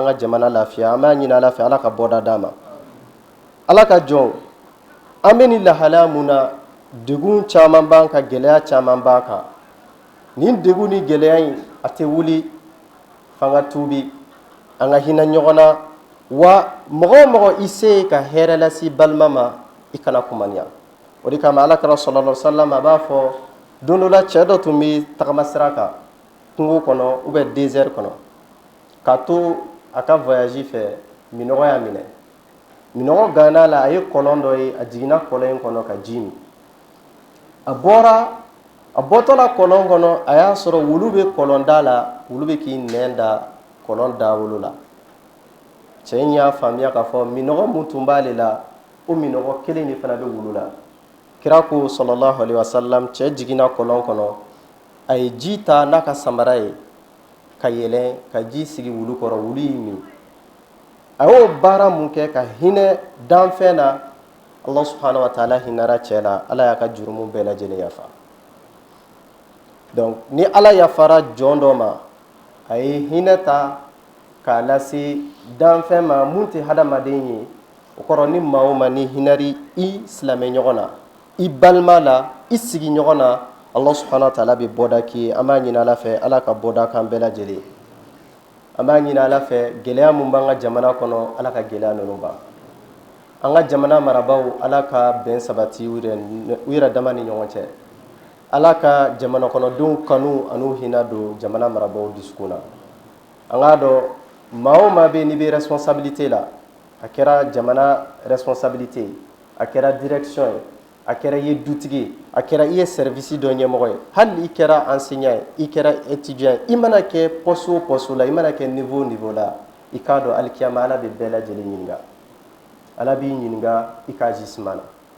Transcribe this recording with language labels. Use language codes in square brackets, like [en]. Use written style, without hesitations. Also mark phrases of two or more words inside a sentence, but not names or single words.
[bm] ka jamana lafiya an b'a ɲini Ala fɛ Ala ka bɔda d'a ma Ala ka jɔn an bɛ nin lahalaya mun na degun caman b'an kan gɛlɛya caman b'a kan nin degun ni gɛlɛya in a tɛ wuli f'an ka tuubi an ka hinɛ ɲɔgɔn na wa mɔgɔ o mɔgɔ i se ka hɛrɛ lase balima ma i kana kumaniya o de kama Alakira [ar] صلى الله عليه وسلم [bm] a b'a fɔ don dɔ la cɛ dɔ tun bɛ tagama sira kan kungo kɔnɔ [fr] ou bien [bm] désert kɔnɔ k'a to a ka voyage fɛ minɔgɔ y'a minɛ minɔgɔ ganna la a ye kɔlɔn dɔ ye a jiginna kɔlɔn in kɔnɔ ka ji min a bɔtɔ la kɔlɔn kɔnɔ a y'a sɔrɔ wulu bɛ kɔlɔn da la wulu bɛ k'i nɛn da kɔlɔn dawolo la cɛ in y'a faamuya k'a fɔ minɔgɔ mun tun b'ale la o minɔgɔ kelen de fana bɛ wulu la kira ko [ar] صلى الله عليه وسلم [bm] cɛ jiginna kɔlɔn kɔnɔ a ye ji ta n'a ka samara ye ka yɛlɛn ka ji sigi wulu kɔrɔ wulu y'i min a y'o baara mun kɛ ka hinɛ danfɛn na Allah [ar] سبحانه وتعالى [bm] hinara cɛ la ala y'a ka jurumu bɛɛ lajɛlen yafa donc ni ala yafara jɔn dɔ ma a ye hinɛ ta k'a lase danfɛn ma mun tɛ hadamaden ye o kɔrɔ ni maa o maa ni hinɛri i silamɛ ɲɔgɔn na i balima la i sigi ɲɔgɔn na Allah [ar] سبحانه وتعالى [bm] bɛ bɔda k'i ye an b'a ɲini ala fɛ ala ka bɔda kan bɛɛ lajɛlen an b'a ɲini ala fɛ gɛlɛya mun b'an ka jamana kɔnɔ ala ka gɛlɛya ninnu ban an ka jamana marabaw ala ka bɛn sabati u yɛrɛ dama ni ɲɔgɔn cɛ ala ka jamana kɔnɔdenw kanu an'u hinɛ don jamana marabaw dusukun na an k'a dɔn maa o maa bɛ n'i bɛ responsabilité la a kɛra jamana responsabilité a kɛra direction ye a kɛra i ye dutigi a kɛra i ye service dɔ ɲɛmɔgɔ ye hali i kɛra enseignant ye i kɛra étudiant ye i mana kɛ poste o poste la i mana kɛ niveau o niveau la i k'a dɔn alikiyama ala bɛ bɛɛ lajɛlen ɲininka ala b'i ɲininka i ka agissement na